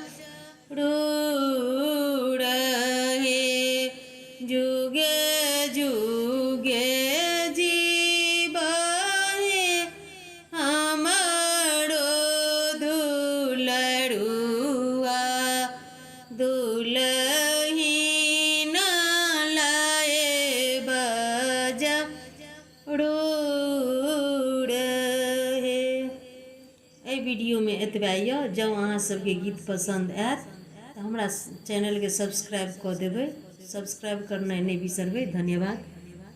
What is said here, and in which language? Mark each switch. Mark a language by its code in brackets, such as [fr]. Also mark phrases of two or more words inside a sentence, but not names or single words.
[mai] रूड़ है, जुगे जुगे जीवा है हमारो दुलरुआ, दुलहीन लाए बाजा रूड़ है। एहि वीडियो में एतबे यऽ। जँ अहाँ सबके गीत पसंद आयत तऽ हमरा चैनल के सब्सक्राइब कऽ देबै, सब्सक्राइब करनाइ नहि बिसरबै। धन्यवाद।